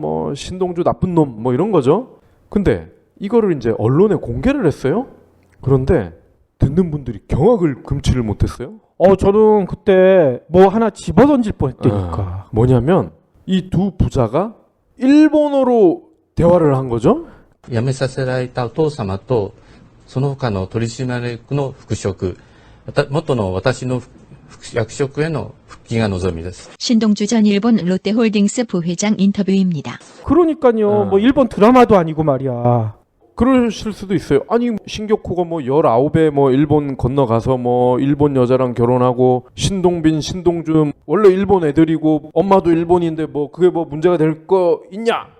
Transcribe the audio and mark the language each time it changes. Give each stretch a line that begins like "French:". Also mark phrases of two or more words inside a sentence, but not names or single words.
Korean: 신동주 나쁜 놈 이런 거죠. 근데 이거를 이제 언론에 공개를 했어요. 그런데 듣는 분들이 경악을 금치를 못했어요. 저는 그때 하나 집어던질 뻔했다니까. 뭐냐면 이 두 부자가 일본어로 대화를 한 거죠.
Japanese: 辞めさせられたお父様とその他の取締役の復職、元の私の役職への復帰が望みです。
Korean: 신동주 전 일본 롯데홀딩스 부회장 인터뷰입니다. 그러니까요. 일본 드라마도 아니고 말이야. 그러실 수도 있어요. 아니 신격호가 19에 일본 건너가서 일본 여자랑 결혼하고 신동빈, 신동준 원래 일본 애들이고 엄마도 일본인데 그게 문제가 될 거 있냐?